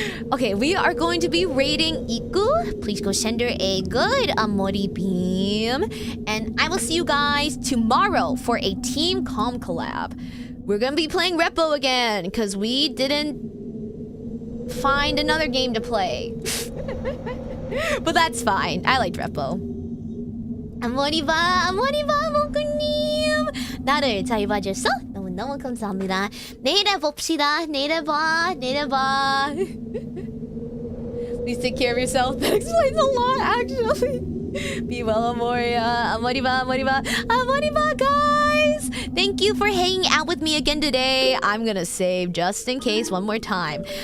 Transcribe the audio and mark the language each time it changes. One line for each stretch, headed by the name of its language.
English: Okay, we are going to be raiding Iku. Please go send her a good Amori beam. And I will see you guys tomorrow for a Team Calm collab. We're gonna be playing Repo again, because we didn't find another game to play. But that's fine. I liked Repo.
Korean: 아모리바 모꾸님 나를 잘 봐줘서 너무너무 감사합니다. 내일에 봅시다. 내일에 봐.
English: Please take care of yourself. That explains a lot, actually. Be well, Amoria. Amoriba, guys. Thank you for hanging out with me again today. I'm gonna save just in case one more time.